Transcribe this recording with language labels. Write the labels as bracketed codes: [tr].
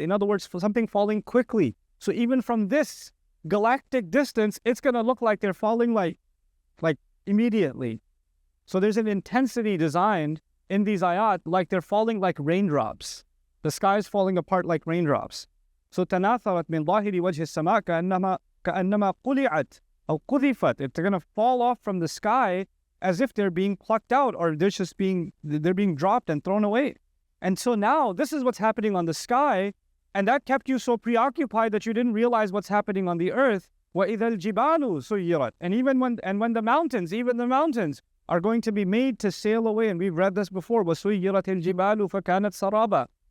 [en] In other words, for something falling quickly. So even from this galactic distance, it's going to look like they're falling like immediately. So there's an intensity designed in these ayat, like they're falling like raindrops. The sky is falling apart like raindrops. [ar] So تناثرت من ظاهر وجه السماء كأنما قلعت أو قذفت. [en] They're going to fall off from the sky as if they're being plucked out, or they're being dropped and thrown away. And so now this is what's happening on the sky, and that kept you so preoccupied that you didn't realize what's happening on the earth. [ar] وَإِذَا الْجِبَالُ سُيِّرَتْ. [en] And even when the mountains are going to be made to sail away, and we've read this before, [ar] وَسُيِّرَتِ الْجِبَالُ فَكَانَتْ سَرَابًا.